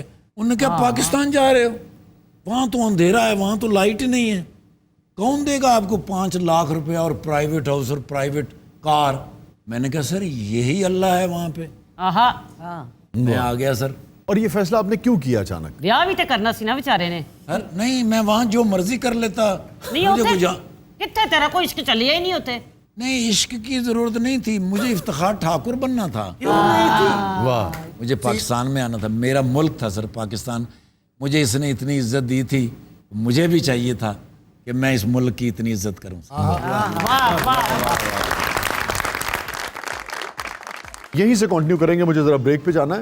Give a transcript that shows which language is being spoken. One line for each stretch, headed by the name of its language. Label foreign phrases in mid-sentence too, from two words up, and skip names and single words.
Urdu: انہوں نے کہا پاکستان جا رہے ہو, وہاں تو اندھیرا ہے, وہاں تو لائٹ ہی نہیں ہے, کون دے گا آپ کو 5 لاکھ روپے اور پرائیویٹ ہاؤس اور پرائیویٹ کار؟ میں نے کہا سر یہی اللہ ہے وہاں پہ. میں آ گیا سر. اور یہ فیصلہ آپ نے کیوں کیا اچانک؟
Punjabi: ਵਿਆਹ ਵੀ ਤੇ ਕਰਨਾ ਸੀ ਨਾ ਵਿਚਾਰੇ ਨੇ.
Urdu: سر نہیں, میں وہاں جو مرضی کر لیتا.
Punjabi: ਨਹੀਂ ਉੱਥੇ ਕਿੱਥੇ ਤੇਰਾ ਕੋਈ ਇਸ਼ਕ ਚੱਲਿਆ ਹੀ ਨਹੀਂ ਉੱਥੇ.
Urdu: نہیں, عشق کی ضرورت نہیں تھی, مجھے افتخار ٹھاکر بننا تھا. واہ, مجھے پاکستان میں آنا تھا. میرا ملک تھا سر پاکستان. مجھے اس نے اتنی عزت دی تھی, مجھے بھی چاہیے تھا کہ میں اس ملک کی اتنی عزت کروں. یہیں سے کنٹینیو کریں گے, مجھے ذرا بریک پہ جانا ہے.